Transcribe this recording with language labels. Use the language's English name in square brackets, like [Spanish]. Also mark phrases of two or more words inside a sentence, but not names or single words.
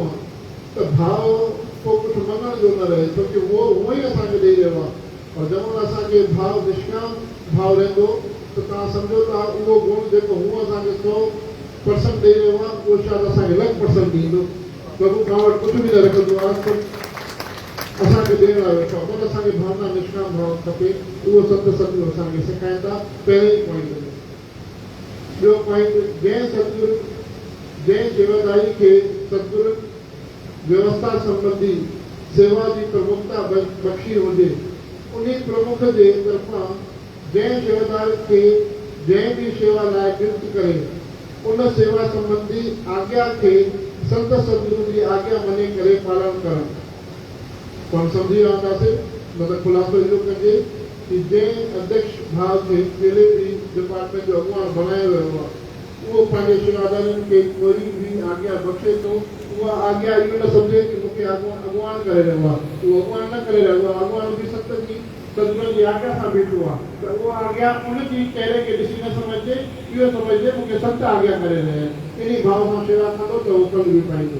[Sindhi] आहे त भाव पोइ कुझु मञण जो न रहे छोकी उहो हूअं ई असांखे ॾेई रहियो आहे और जंहिं असांखे भाव निष्काम भाव रहंदो त तव्हां सम्झो था उहो गुण जेको हूअं असांखे 100% ॾेई रहियो आहे उहो शायदि असांखे 100% ॾींदो प्रभु तव्हां वटि कुझु बि न रखंदो आहे असांखे ॾियण लाइ वेठो पर असांखे भावना निष्काम भाव खपे उहो संत सतगुरु असांखे सेखारीनि था पहिरें ई पॉइंट में। ॿियो पॉइंट जंहिं सतगुरु जंहिं सेवादारी खे सतगुरु व्यवस्था संबंधी सेवा जी प्रमुखता बख़्शी हुजे उन प्रमुख जे तरफ़ां जंहिं सेवादार खे जंहिं बि सेवा लाइ गिरफ़्त करे उन सेवा संबंधी आज्ञा खे संत सतगुरु जी आज्ञा मञे करे पालन करणु पाण सम्झी रहंदासीं मतिलबु ख़ुलासो इहो कजे कि जंहिं अध्यक्ष भाव खे कहिड़े बि डिपार्टमेंट जो अॻुवाण बणायो वियो आहे उहो पंहिंजे सेवादारनि खे कोई बि आज्ञा बख़्शे थो उहा आज्ञा इहो न सम्झे कि मूंखे अॻुवाण करे रहियो आहे उहो अॻुवाण न करे रहियो आहे अॻुवाण बि संत जी सतगुरु जी आज्ञा सां बीठो आहे त उहा आज्ञा उनजी चहिरे खे ॾिसी न सम्झे इहो सम्झे मूंखे संत आज्ञा करे रहिया आहिनि इन भाव सां शेवा कंदो त उहो फल बि पाईंदो।